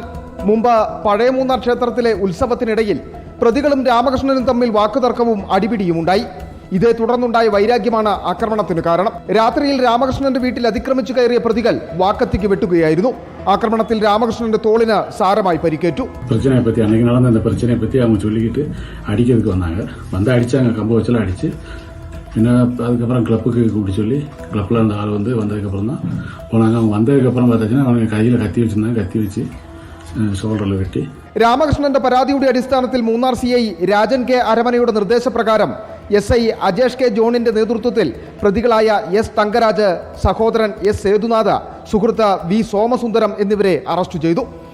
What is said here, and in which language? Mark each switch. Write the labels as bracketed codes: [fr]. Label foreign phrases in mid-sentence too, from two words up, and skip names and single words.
[ml] മുമ്പ് പഴയ മൂന്നാർ ക്ഷേത്രത്തിലെ ഉത്സവത്തിനിടയിൽ പ്രതികളും രാമകൃഷ്ണനും തമ്മിൽ വാക്കുതർക്കവും അടിപിടിയുമുണ്ടായി. ഇതേ തുടർന്നുണ്ടായ വൈരാഗ്യമാണ് ആക്രമണത്തിന് കാരണം. രാത്രിയിൽ രാമകൃഷ്ണന്റെ വീട്ടിൽ അതിക്രമിച്ചു കയറിയ പ്രതികൾ വാക്കത്തിക്ക് വെട്ടുകയായിരുന്നു. ആക്രമണത്തിൽ രാമകൃഷ്ണന്റെ തോളിന് സാരമായി പരിക്കേറ്റു. [ta] பிரச்சனையை பற்றி அன்னைக்கு நடந்த இந்த பிரச்சனையை பற்றி அவங்க சொல்லிக்கிட்டு அடிக்கிறதுக்கு வந்தாங்க. வந்து அடிச்சாங்க, கம்பு வச்செல்லாம் அடிச்சு. பின்ன அதுக்கப்புறம் கிளப்புக்கு கூப்பிட்டு சொல்லி கிளப்பில் இருந்த ஆள் வந்ததுக்கப்புறம் தான் போனாங்க. அவங்க வந்ததுக்கப்புறம் பார்த்தாச்சுன்னா அவங்க கையில் கத்தி வச்சிருந்தாங்க. கத்தி வச்சு [ml] ഷോൾഡറിൽ വെട്ടി. രാമകൃഷ്ണന്റെ പരാതിയുടെ അടിസ്ഥാനത്തിൽ മൂന്നാർ CI രാജൻ കെ അരമനയുടെ നിർദ്ദേശപ്രകാരം SI അജേഷ് കെ ജോണിന്റെ നേതൃത്വത്തിൽ പ്രതികളായ എസ് തങ്കരാജ്, സഹോദരൻ എസ് സേതുനാഥ്, സുഹൃത്ത് വി സോമസുന്ദരം എന്നിവരെ അറസ്റ്റ് ചെയ്തു.